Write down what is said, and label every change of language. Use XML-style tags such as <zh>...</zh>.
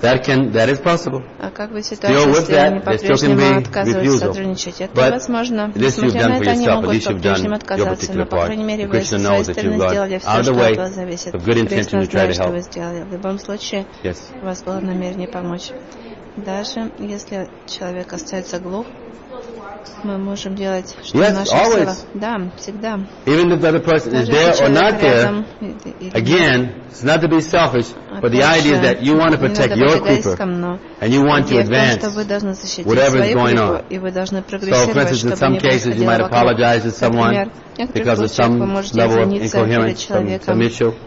<en>That can, that is possible. Still with that, there still can be refusal. But this you've done for yourself, at least you've done your particular part. Krishna knows that you've got out of the way of good intention to try to help. Yes.</en> <ru>Даже если человек остается глух, мы можем делать что</ru> <en>yes,</en> <ru>наших</ru> <en>always.</en> <ru>Силах. Да, всегда.</ru> <en>Even if the other person is there or not there, again, it's not to be selfish, but the idea is that you want to protect your Krupa and you want to advance whatever is going on. So, for instance, in some cases, you might apologize to someone because of some level of incoherence, some issue.</en>